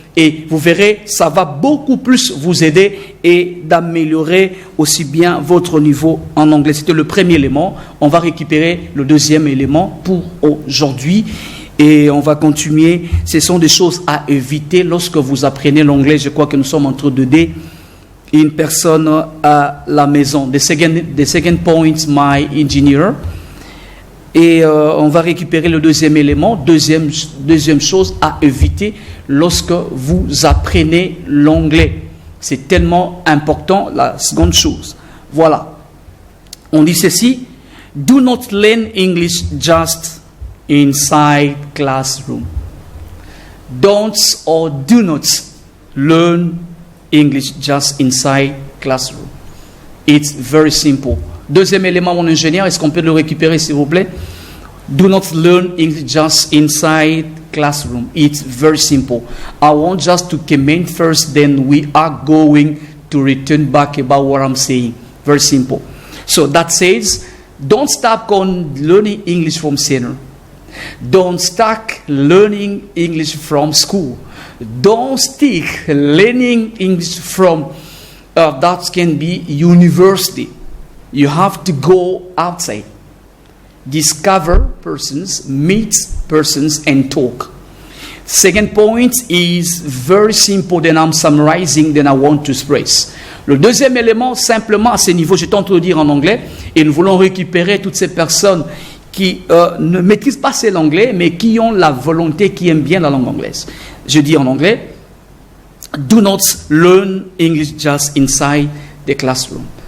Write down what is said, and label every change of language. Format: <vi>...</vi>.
<fr>Et vous verrez, ça va beaucoup plus vous aider et d'améliorer aussi bien votre niveau en anglais. C'était le premier élément. On va récupérer le deuxième élément pour aujourd'hui. Et on va continuer. Ce sont des choses à éviter lorsque vous apprenez l'anglais. Je crois que nous sommes en train d'aider une personne à la maison.</fr> <en>The second point, my engineer.</en> <fr>Et on va récupérer le deuxième élément, deuxième chose à éviter lorsque vous apprenez l'anglais. C'est tellement important, la seconde chose. Voilà. On dit ceci.</fr> <en>Do not learn English just inside classroom. Don't or do not learn English just inside classroom. It's very simple.</en> <fr>Deuxième élément, mon ingénieur, est-ce qu'on peut le récupérer, s'il vous plaît?</fr> <en>Do not learn English just inside classroom. It's very simple. I want just to comment first, then we are going to return back about what I'm saying. Very simple. So that says, don't stop on learning English from center. Don't start learning English from school. Don't stick learning English from that can be university. You have to go outside, discover persons, meet persons, and talk. Second point is very simple, then I'm summarizing, then I want to express.</en> <fr>Le deuxième élément, simplement à ce niveau, je tente de le dire en anglais, et nous voulons récupérer toutes ces personnes qui ne maîtrisent pas assez l'anglais, mais qui ont la volonté, qui aiment bien la langue anglaise. Je dis en anglais,</fr> <en>do not learn English just inside the classroom.</en>